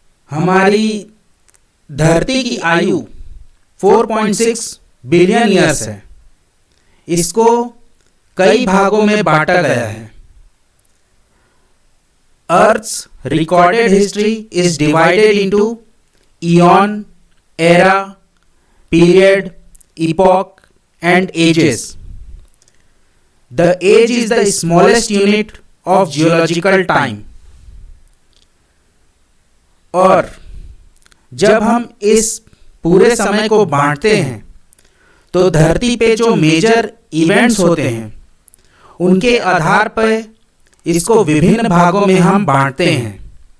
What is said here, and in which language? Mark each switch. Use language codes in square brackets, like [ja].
[hi] हमारी धरती की आयु 4.6 बिलियन ईयर्स है। इसको कई भागों में बांटा गया है। [en] Earth's recorded history is divided into eon, era, period, epoch, and ages. The age is the smallest unit of geological time. [hi] और जब हम इस पूरे समय को बांटते हैं तो धरती पे जो मेजर इवेंट्स होते हैं उनके आधार पर इसको विभिन्न भागों में हम बांटते हैं।